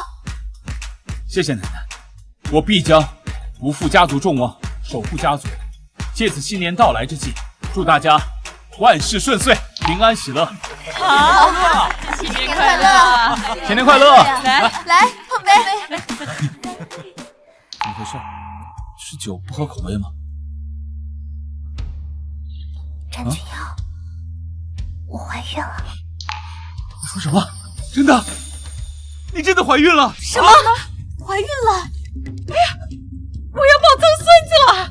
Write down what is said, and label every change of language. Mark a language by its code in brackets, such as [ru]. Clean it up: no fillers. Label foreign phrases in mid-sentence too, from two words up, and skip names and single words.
[zh] 謝謝奶奶，我必將不負家族眾望，守護家族。借此新年到來之際，祝大家萬事順遂，平安喜樂。好，新年快樂！新年快樂！來，來碰杯。回事？是酒不合口味吗？詹君瑶，我怀孕了。你说什么？真的？你真的怀孕了？什么？怀孕了？哎呀，我要抱曾孙子了！